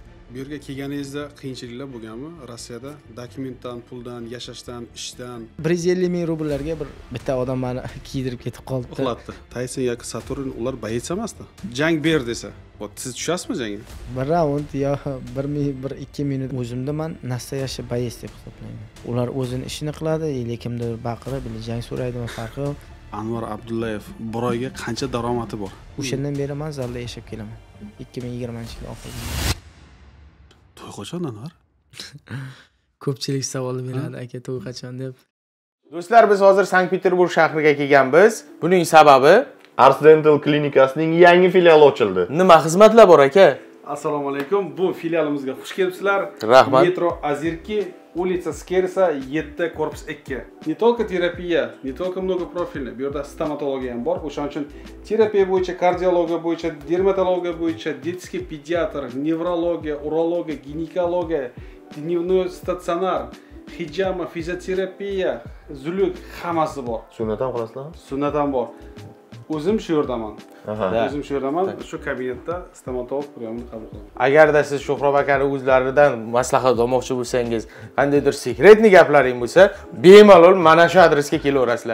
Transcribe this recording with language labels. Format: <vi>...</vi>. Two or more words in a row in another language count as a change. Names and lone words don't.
<uz>Bu yerga kelganingizda qiyinchiliklar bo'lganmi? Rossiyada dokumentdan, puldan, yashashdan, ishdan 150 ming rubllarga bitta odam meni kiydirib ketib qoldi. uxlatdi. Tayson yoki Saturn ular boyitsa emasdi. Jang ber desa, siz tushasizmi jangga? Bir raund yo 1-2 minut o'zimda men</uz> <ru>настоящий боец</ru> <uz>deb hisoblayman. Ular o'zini ishini qiladi, kimdir baqirib, jang so'raydi, farqi yo'q. Anvar Abdullayev bir oyga qancha daromadi bor? O'shandan beri men zalda yashab kelaman. 2020-yil oxirida. To'y qachon Anvar? Ko'pchilik savol beradi, aka to'y qachon deb. Do'stlar, biz hozir Sankt-Peterburg shahriga kelganmiz. Buning sababi Ars Dental klinikasining yangi filiali ochildi. nima xizmatlar bor aka? Assalomu alaykum. Bu filialimizga xush kelibsizlar. Rahmat. Metro Azirki,</uz> <ru>улица Скерса, 7 korpus 2. Не только терапия, не только многопрофильная,</ru> <uz>bu yerda stomatologiya ham bor. O'shaning uchun terapiya bo'yicha, kardiologiya bo'yicha, dermatologiya bo'yicha,</uz> <ru>детский педиатр, неврология, урология, гинекология, дневной стационар,</ru> <uz>hijama, fizioterapiya, zuluk hammasi bor. Sunnat ham qilasizlarmi? Sunnat ham bor. O'zim shu yerdaman. Aha. O'zim shu yerdaman. Shu kabinetda stomatolog priomni qabul qilaman. Agarda siz Sho'xrob akani o'zlaridan maslahat olmoqchi bo'lsangiz, qandaydir sekretni gaplaring bo'lsa, bemalol mana shu adresga kelaverasizlar.</uz>